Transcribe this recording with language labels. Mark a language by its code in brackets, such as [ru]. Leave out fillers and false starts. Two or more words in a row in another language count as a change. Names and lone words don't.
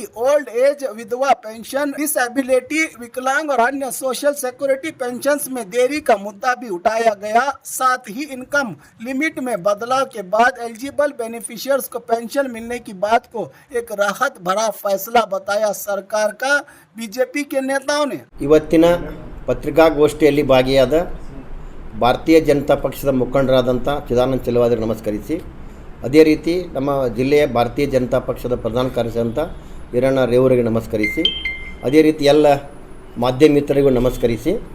[en] old age, [hi] विधवा पेंशन, डिसेबिलिटी, विकलांग और अन्य [en] social security pensions [hi] में देरी का मुद्दा भी उठाया गया। साथ ही [en] income limit [hi] में बदलाव के बाद [en] eligible beneficiaries [hi] को पेंशन मिलने की बात को एक राहत भरा फैसला बताया सरकार का। बीजेपी के नेताओं ने [kn] ಇವತ್ತಿನ ಪತ್ರಿಕಾಗೋಷ್ಠಿಯಲ್ಲಿ ಭಾಗಿಯಾದ ಭಾರತೀಯ ಜನತಾ ಪಕ್ಷದ ಮುಖಂಡರಾದಂಥ ಚಿದಾನಂದ ಚೆಲುವಾದಿಗೆ ನಮಸ್ಕರಿಸಿ, ಅದೇ ರೀತಿ ನಮ್ಮ ಜಿಲ್ಲೆಯ ಭಾರತೀಯ ಜನತಾ ಪಕ್ಷದ ಪ್ರಧಾನ ಕಾರ್ಯದರ್ಶಿ ಈರಣ್ಣ ರೇವೂರಿಗೆ ನಮಸ್ಕರಿಸಿ, ಅದೇ ರೀತಿ ಎಲ್ಲ ಮಾಧ್ಯಮ ಮಿತ್ರರಿಗೂ ನಮಸ್ಕರಿಸಿ,